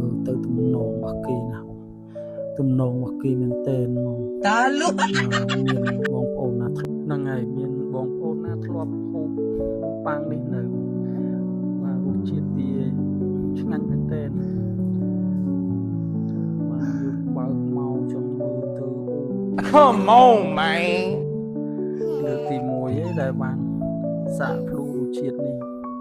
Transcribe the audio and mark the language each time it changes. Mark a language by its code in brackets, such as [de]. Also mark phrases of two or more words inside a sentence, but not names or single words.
[km] លទៅទំនងរបស់គេណាទំនងរបស់គេមែនតើតាលុមានបងប្អូនណាហ្នឹងហើយមានបងប្អូនណាធ្លាប់ហូបប៉ាំងនេះនៅបាទរសជាតិវាឆ្ងាញ់មែនតើបាទយើងបើកមកចង់មើលទៅ [en] Come on man [km] លើកទី1ឯងដែលបានសាកភ្លុករសជាតិនេះ